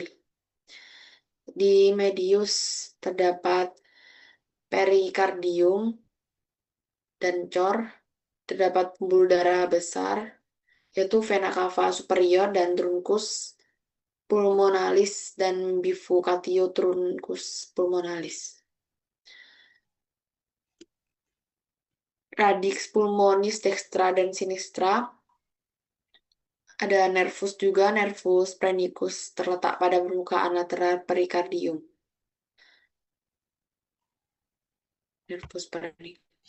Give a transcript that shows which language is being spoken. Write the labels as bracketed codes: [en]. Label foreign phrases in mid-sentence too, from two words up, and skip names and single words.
[id] Di medius terdapat perikardium dan cor, terdapat pembuluh darah besar, yaitu [la] vena cava superior [id] dan [la] truncus pulmonalis [id] dan [la] bifurcatio truncus pulmonalis. Radix pulmonis dextra dan sinistra. [id] Ada nervus juga, [la] nervus phrenicus, [id] terletak pada permukaan lateral perikardium. [la] Nervus phrenicus.